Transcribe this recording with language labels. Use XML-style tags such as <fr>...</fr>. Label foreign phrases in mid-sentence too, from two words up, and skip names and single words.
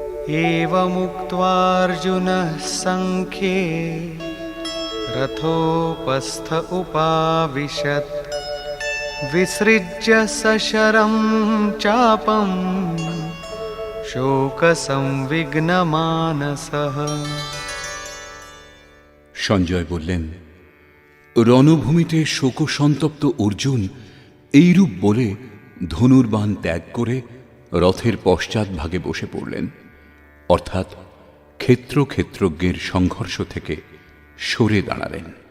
<sa>एवमुक्त्वार्जुनः सङ्ख्ये रथोपस्थ उपाविशत् विसृज्य सशरं चापं शोकसंविघ्नमानसः।</sa> <bn>সঞ্জয় বললেন, রণভূমিতে শোকসন্তপ্ত অর্জুন এইরূপ বলে ধনুর্বাণ ত্যাগ করে রথের পশ্চাৎভাগে বসে পড়লেন, অর্থাৎ ক্ষেত্রজ্ঞের সংঘর্ষ থেকে সরে দাঁড়ালেন।</bn>